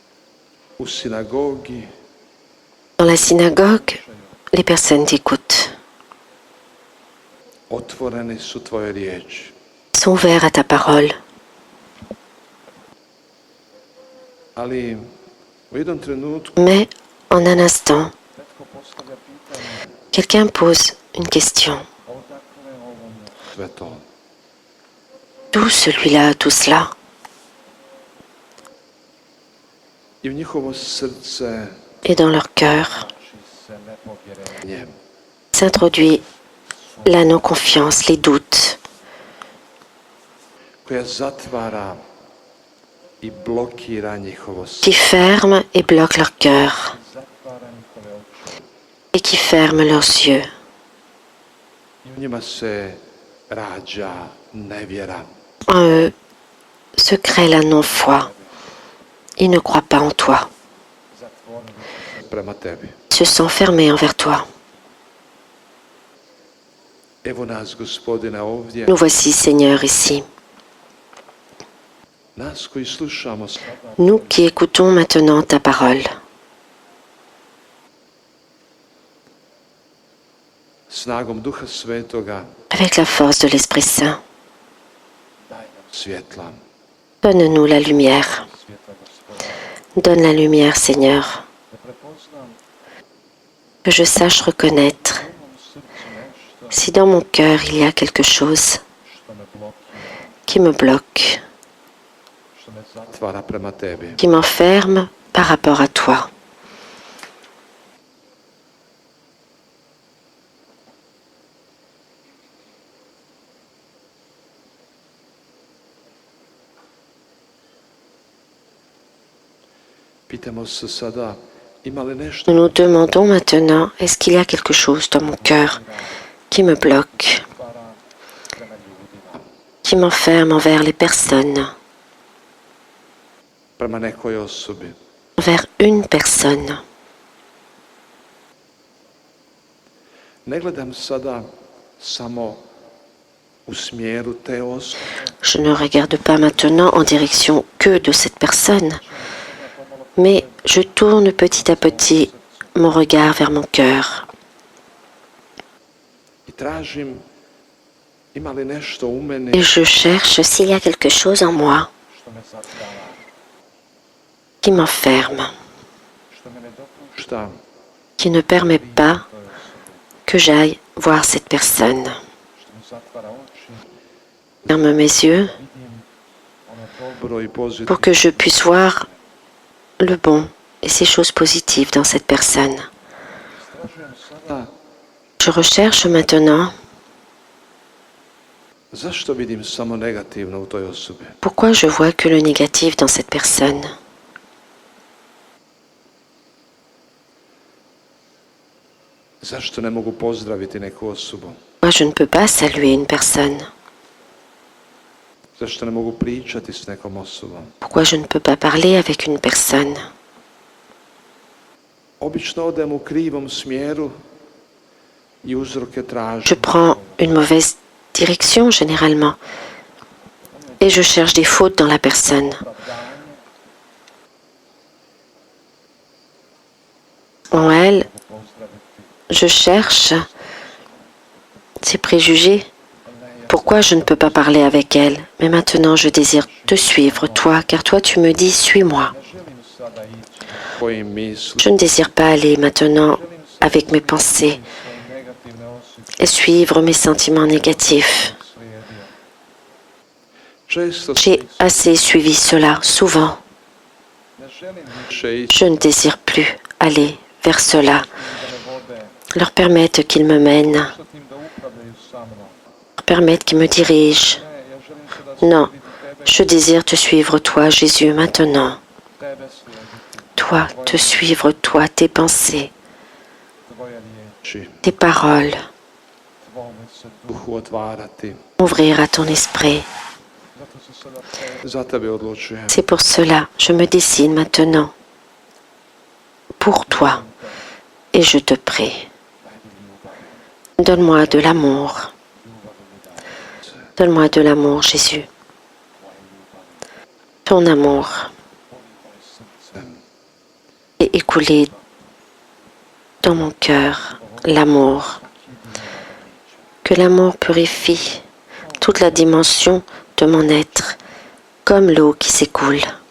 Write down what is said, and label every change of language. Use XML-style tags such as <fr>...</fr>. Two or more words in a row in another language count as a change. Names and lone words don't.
<hr>U sinagogi</hr> <fr>Dans la synagogue, les personnes t'écoutent.</fr> <hr>otvoreni su tvoje riječi.</hr> <fr>sont ouverts à ta parole.</fr> <hr>Ali u jednom trenutku</hr> <fr>Mais en un instant, quelqu'un pose une question.</fr> <hr>sve to.</hr> <fr>D'où celui-là, tout cela?</fr> <hr>I u njihovo srce</hr> <fr>Et dans leur cœur</fr> <hr>njem.</hr> <fr>s'introduit la non-confiance, les doutes,</fr> <hr>Koja zatvara i blokira njihovo srce.</hr> <fr>qui ferment et bloquent leur cœur et qui ferment leurs yeux.</fr> <hr>I u njima se rađa nevjera.</hr> <fr>En eux se crée la non-foi. Ils ne croient pas en toi.</fr> <hr>Prema tebi.</hr> <fr>Ils se sont fermés envers toi.</fr> <hr>Evo nas, Gospodine, ovdje.</hr> <fr>Nous voici, Seigneur, ici.</fr> <hr>Nas koji slušamo</hr> <fr>Nous qui écoutons maintenant ta parole.</fr> <hr>snagom Duha Svetoga</hr> <fr>Avec la force de l'Esprit Saint,</fr> <hr>svjetla.</hr> <fr>donne-nous la lumière. Donne la lumière, Seigneur. Que je sache reconnaître si dans mon cœur il y a quelque chose qui me bloque,</fr> <hr>Zatvara prema tebi.</hr> <fr>qui m'enferme par rapport à toi.</fr> <hr>Pitamo se sada, ima li nešto</hr> <fr>Nous nous demandons maintenant, est-ce qu'il y a quelque chose dans mon cœur qui me bloque, qui m'enferme envers les personnes,</fr> <hr>prema nekoj osobi.</hr> <fr>envers une personne.</fr> <hr>Ne gledam sada samo u smjeru te osobe,</hr> <fr>Je ne regarde pas maintenant en direction que de cette personne, mais je tourne petit à petit mon regard vers mon cœur</fr> <hr>i tražim ima li nešto u</hr> <fr>et</fr> <hr>meni</hr> <fr>je cherche s'il y a quelque chose en moi qui m'enferme,</fr> <hr>šta</hr> <fr>qui ne permet pas que j'aille voir cette personne. Ferme mes yeux</fr> <hr>dobro i pozitivno.</hr> <fr>pour que je puisse voir le bon et ces choses positives dans cette personne.</fr> <hr>Da,</hr> <fr>Je recherche maintenant</fr> <hr>zašto vidim samo negativno u toj osobi?</hr> <fr>pourquoi je vois que le négatif dans cette personne.</fr> <hr>Zašto ne mogu pozdraviti neku osobu?</hr> <fr>Pourquoi je ne peux pas saluer une personne.</fr> <hr>Zašto ne mogu pričati s nekom osobom?</hr> <fr>Pourquoi je ne peux pas parler avec une personne.</fr> <hr>Obično odem u krivom smjeru i uzroke</hr> <fr>Je</fr> <hr>tražim.</hr> <fr>prends une mauvaise direction généralement et je cherche des fautes dans la personne. En elle, je cherche ses préjugés. Pourquoi je ne peux pas parler avec elle? Mais maintenant je désire te suivre, toi, car toi tu me dis, suis-moi.</fr> <hr>Kojim misli</hr> <fr>Je ne désire pas aller maintenant avec mes pensées et suivre mes sentiments négatifs.</fr> <hr>često</hr> <fr>J'ai assez suivi cela, souvent.</fr> <hr>više ići</hr> <fr>Je ne désire plus aller vers cela. Leur permettre qu'ils me mènent, leur permettre qu'ils me dirigent. Non, je désire te suivre, toi, Jésus, maintenant. Toi, te suivre, toi, tes pensées,</fr> <hr>ići,</hr> <fr>tes paroles,</fr> <hr>duhu otvarati.</hr> <fr>m'ouvrir à ton esprit.</fr> <hr>Za tebe odlučujem.</hr> <fr>C'est pour cela, je me décide maintenant pour toi et je te prie. Donne-moi de l'amour. Donne-moi de l'amour, Jésus. Ton amour est écoulé dans mon cœur, l'amour que l'amour purifie toute la dimension de mon être, comme l'eau qui s'écoule,</fr>